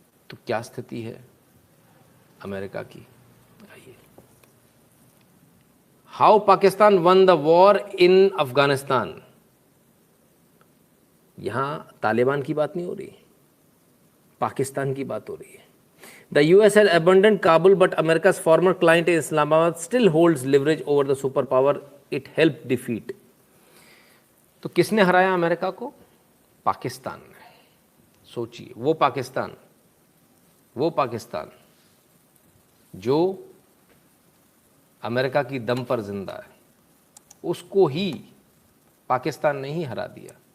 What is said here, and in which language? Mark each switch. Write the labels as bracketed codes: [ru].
[hi] तो क्या स्थिति है अमेरिका की, आइए। [en] How Pakistan won the war in Afghanistan. [hi] यहां तालिबान की बात नहीं हो रही, पाकिस्तान की बात हो रही है। [en] The US had abandoned Kabul, but America's former client in Islamabad still holds leverage over the superpower it helped defeat. [hi] तो किसने हराया अमेरिका को? पाकिस्तान ने। सोचिए, वो पाकिस्तान जो अमेरिका की दम पर जिंदा है, उसको ही पाकिस्तान ने ही हरा दिया।